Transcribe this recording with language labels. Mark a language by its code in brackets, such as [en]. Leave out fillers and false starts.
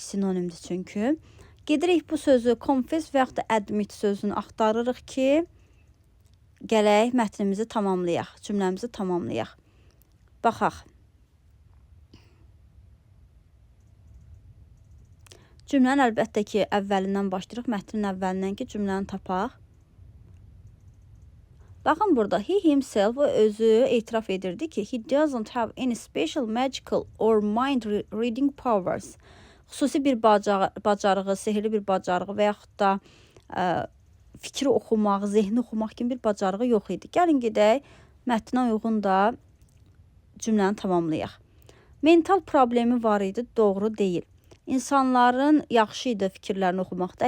[az] Sinonimdir çünki. Gedirik bu sözü confess və yaxud da admit sözünü axtarırıq ki, gələk mətnimizi tamamlayaq, cümləmizi tamamlayaq. Baxaq. Cümlənin əlbəttə ki, əvvəlindən başlayırıq. Mətnin əvvəlindən ki, cümləni tapaq. Baxın burada, [en] he himself, [az] o özü etiraf edirdi ki, [en] he doesn't have any special magical or mind reading powers. [az] Xüsusi bir bacarığı, sehirli bir bacarığı və yaxud da fikri oxumaq, zehni oxumaq kimi bir bacarığı yox idi. Gəlin gedək, mətnə uyğun da cümləni tamamlayaq. Mental problemi var idi, doğru deyil. İnsanların yaxşı idi fikirlərini oxumaqda.